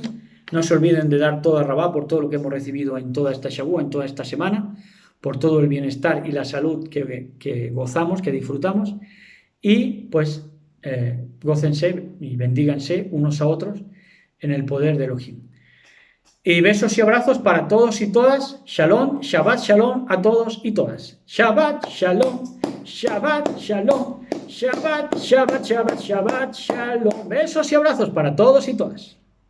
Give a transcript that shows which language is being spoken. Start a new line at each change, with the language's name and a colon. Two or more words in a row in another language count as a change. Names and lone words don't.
Spanish: No se olviden de dar
Hebrew: תודה רבה
Spanish: por todo lo que hemos recibido en toda esta Shabbat, en toda esta semana, por todo el bienestar y la salud que gozamos, que disfrutamos. y pues gócense y bendíganse unos a otros en el poder de Elohim. Y besos y abrazos para todos y todas.
Hebrew: שלום, שבת שלום
Spanish: a todos y todas.
Hebrew: שבת שלום, שבת שלום, שבת, שבת, שבת, שבת שלום.
Spanish: Besos y abrazos para todos y todas.